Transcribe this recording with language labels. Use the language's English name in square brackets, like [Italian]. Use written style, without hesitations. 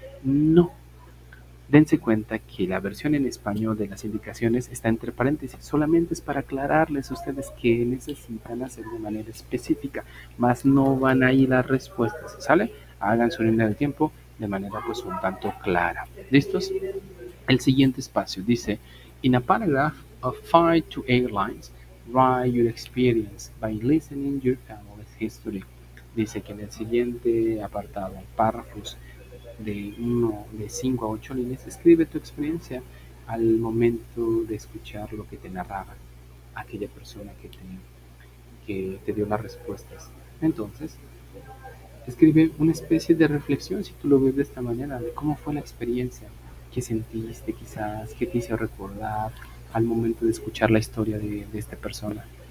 [Spanish] No, dense cuenta que la versión en español de las indicaciones está entre paréntesis, solamente es para aclararles a ustedes que necesitan hacer de manera específica, más no van ahí las respuestas, ¿sale? Hagan su línea del tiempo de manera pues un tanto clara. ¿Listos? El siguiente espacio dice, [English] in a paragraph of 5 to 8 lines, write your experience by listening your family's history. [Spanish] Dice que en el siguiente apartado, párrafos de 5 a 8 líneas, escribe tu experiencia al momento de escuchar lo que te narraba aquella persona que te dio las respuestas. Entonces, escribe una especie de reflexión, si tú lo ves de esta manera, de cómo fue la experiencia, qué sentiste quizás, qué te hizo recordar al momento de escuchar la historia de esta persona.